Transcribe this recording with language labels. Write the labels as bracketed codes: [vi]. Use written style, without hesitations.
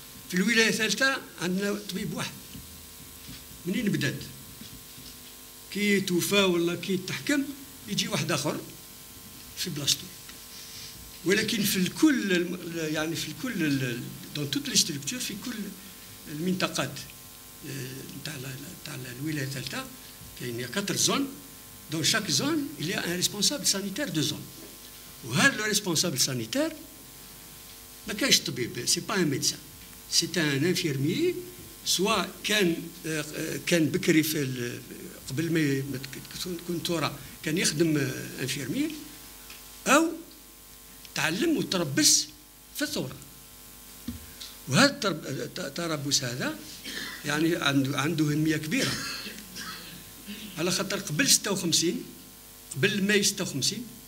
[ar] في الولايه الثالثه عندنا طبيب واحد. منين بدات؟ كي توفى ولا كي تحكم يجي واحد اخر في بلاصتو. ولكن في الكل يعني في الكل [fr] دون توت لي ستركتور، [ar] في كل المنطقات تاع الولايه الثالثه كاين 4 زون. [fr] Dans chaque zone, il y a un responsable sanitaire de zone. وهذا le responsable sanitaire [ar] ما كانش طبيب، [fr] c'est pas un médecin, c'est un infirmier. [ar] سواء كان بكري في قبل ما تكون ثوره كان يخدم انفيرمير، او تعلم وتربص في الثوره. وهذا التربص هذا يعني عنده اهميه كبيره، على خاطر قبل 56 قبل ماي 56